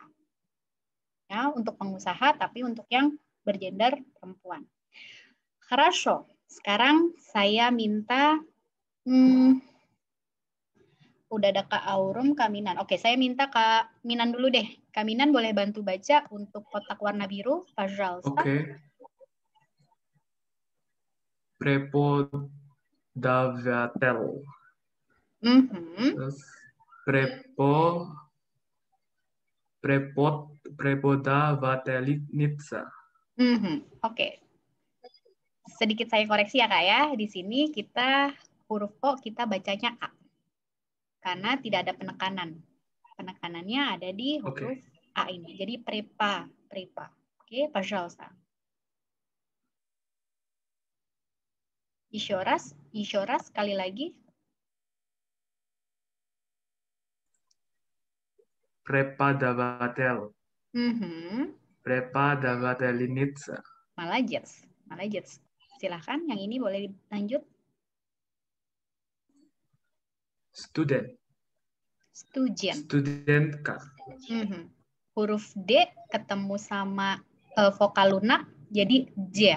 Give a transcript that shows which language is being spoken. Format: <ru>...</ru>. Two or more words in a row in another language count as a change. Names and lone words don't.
<id>Ya, untuk pengusaha, tapi untuk yang bergender perempuan.</id> <ru>Хорошо.</ru> <id>Sekarang saya minta, udah ada Kak Aurum, Kak Minan. Oke, saya minta Kak Minan dulu deh. Kak Minan boleh bantu baca untuk kotak warna biru,</id> <ru>пожалуйста. Oke. Преподаватель. Преподавательница.</ru> <id>Oke. Sedikit saya koreksi ya Kak ya. Di sini kita huruf O kita bacanya A. Karena tidak ada penekanan. Penekanannya ada di huruf A ini. Jadi prepa. Oke, пожалуйста. Isyoras sekali lagi.</id> <ru>Преподаватель. Преподавательница. Молодец.</ru> <id>Silahkan, yang ini boleh lanjut.</id> <ru>Student. Student. Studentka.</ru> <id>huruf D ketemu sama vokal lunak jadi J.</id>